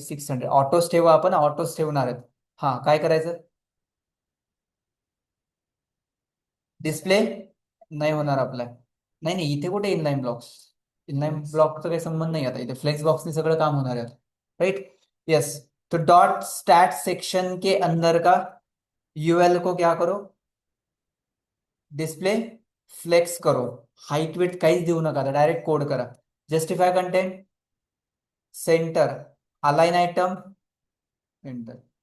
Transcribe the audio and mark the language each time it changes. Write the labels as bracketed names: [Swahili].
[Marathi] 600. ऑटोच ठेवा, आपण ऑटोच ठेवणार आहेत. हा काय करायचं? डिस्प्ले नाही होणार आपला. नाही नाही, इथे कुठे इनलाईन ब्लॉक्स, इनलाईन ब्लॉकचा काही संबंध नाही आता. इथे फ्लेक्स बॉक्सने सगळं काम होणार आहे. [English] Right. Yes. [Hindi] तो डॉट स्टैट सेक्शन के अंदर का यूएल को क्या करो, डिस्प्ले फ्लेक्स करो. [Marathi] हाईट वेट काहीच देऊ नका, डायरेक्ट कोड करा. [English] Justify content, center, align item, enter.